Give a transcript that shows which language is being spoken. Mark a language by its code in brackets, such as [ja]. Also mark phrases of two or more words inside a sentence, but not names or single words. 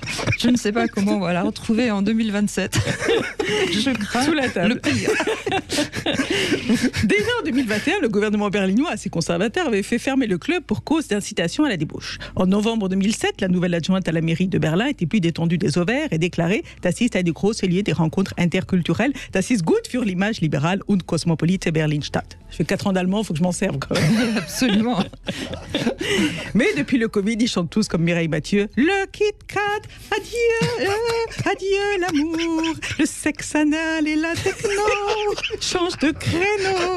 [fr] Je ne sais pas comment on va la retrouver en 2027. Je crains Sous la table. le pire. Déjà en 2021, le gouvernement berlinois, assez conservateur, avait fait fermer le club pour cause d'incitation à la débauche. En novembre 2007, la nouvelle adjointe à la mairie de Berlin était plus détendue des ovaires et déclarait « [de] Das ist eine große [fr] lieu des rencontres interculturelles. [de] Das ist gut für [fr] l'image libérale [de] und cosmopolite Berlinstadt ». [fr] Je fais 4 ans d'allemand, il faut que je m'en serve quand même. Absolument. Mais depuis le Covid, ils chantent tous comme Mireille Mathieu. Le Kit Kat, adieu, adieu l'amour, le sexe anal et la techno, change de créneau.